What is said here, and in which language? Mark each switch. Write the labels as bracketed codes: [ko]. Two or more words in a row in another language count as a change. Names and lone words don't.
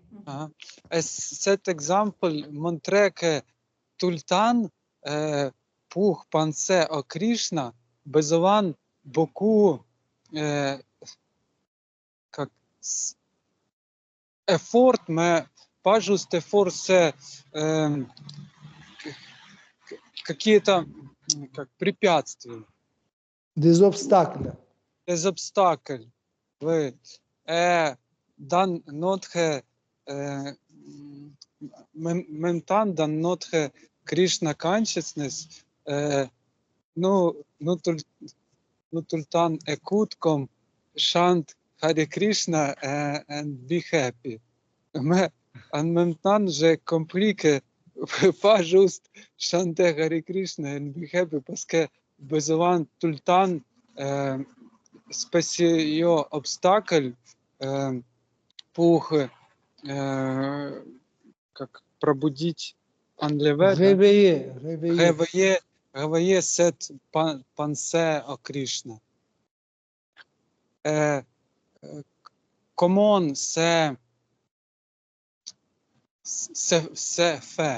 [fr] Et cet exemple montrait que tout le temps, pour penser à Krishna, besoin beaucoup как, effort, mais pas juste effort, c'est [ru] какие-то как, препятствия, [fr] Des obstacles. des obstacles. Oui. Et dans notre même temps, dans notre Krishna consciousness, nous tout le temps écoute comme chante Hare Krishna [en] and be happy. [fr] Mais en même temps, j'ai compris que pas juste chanter Hare Krishna [en] and be happy [fr] parce que besoin tout le temps spéciaux obstacles pour [ru] как пробудить, [fr] enlever, Réveiller. réveiller cette pensée à Krishna. Comment c'est fait?